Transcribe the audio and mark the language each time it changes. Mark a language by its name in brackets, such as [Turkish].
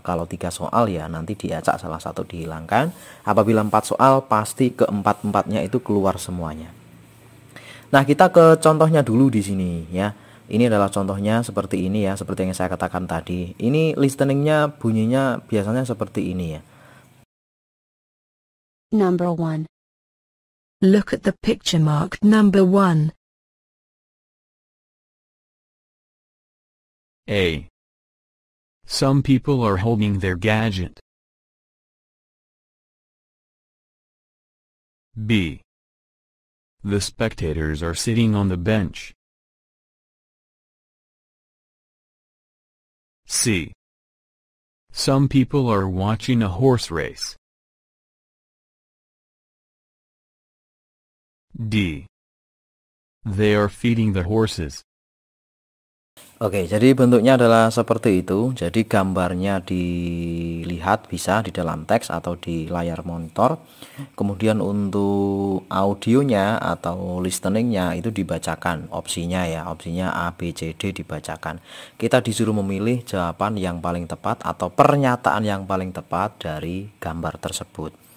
[Indonesian] Kalau 3 soal ya nanti diacak salah satu dihilangkan. Apabila 4 soal pasti keempat-empatnya itu keluar semuanya. Nah, kita ke contohnya dulu di sini ya. Ini adalah contohnya seperti ini ya, seperti yang saya katakan tadi. Ini listeningnya bunyinya biasanya seperti ini ya. [English] Number 1. Look at the picture marked number 1. A. Some people are holding their gadget. B. The spectators are sitting on the bench. C. Some people are watching a horse race. D. They are feeding the horses. [Indonesian] Oke, jadi bentuknya adalah seperti itu. Jadi gambarnya dilihat bisa di dalam teks atau di layar monitor. Kemudian untuk audionya atau listeningnya itu dibacakan opsinya ya. Opsinya A, B, C, D dibacakan. Kita disuruh memilih jawaban yang paling tepat atau pernyataan yang paling tepat dari gambar tersebut.